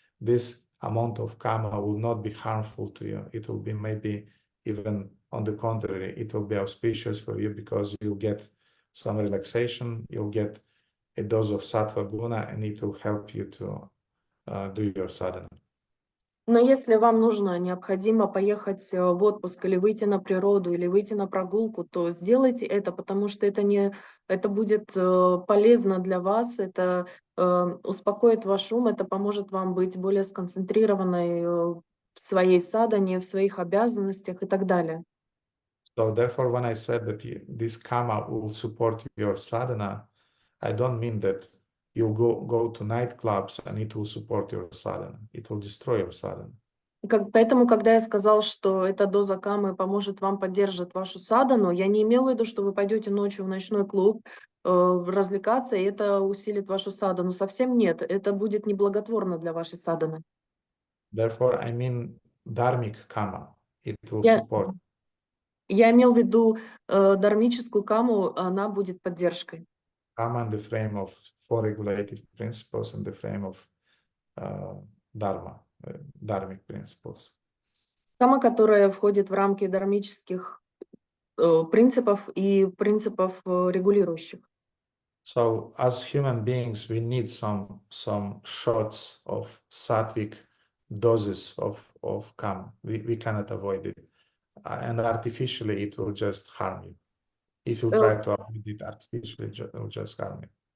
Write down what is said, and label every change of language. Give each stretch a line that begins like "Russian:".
English: This amount of karma will not be harmful to you. It will be maybe even on the contrary, it will be auspicious for you because you'll get some relaxation, you'll get a dose of sattva guna, and it will help you to do your sadhana.
Russian: Но если вам нужно, необходимо поехать в отпуск или выйти на природу, или выйти на прогулку, то сделайте это, потому что это будет полезно для вас, это успокоит ваш ум, это поможет вам быть более сконцентрированной в своей садхане, в своих обязанностях и так далее.
English: So therefore, when I said that this karma will support your sadhana, I don't mean that you'll go to nightclubs and it will support your sadhana. It will destroy your sadhana.
Russian: Поэтому, когда я сказал, что эта доза каммы поможет вам поддержать вашу садхану, я не имел в виду, что вы пойдете ночью в ночной клуб развлекаться, и это усилит вашу садхану. Совсем нет, это будет неблаготворно для вашей садханы.
English: Therefore, I mean dharmic karma. It will
Russian: Я
English: support.
Russian: Я имел в виду дharмическую камму, она будет поддержкой.
English: Karma in the frame of four regulative principles in the frame of dharma, dharmic principles.
Russian: Камма, которая входит в рамки дharмических принципов и принципов регулирующих.
English: So as human beings, we need some shots of sattvic doses of karma. We cannot avoid it. And artificially, it will just harm you. If you try to avoid it artificially, it will just harm you.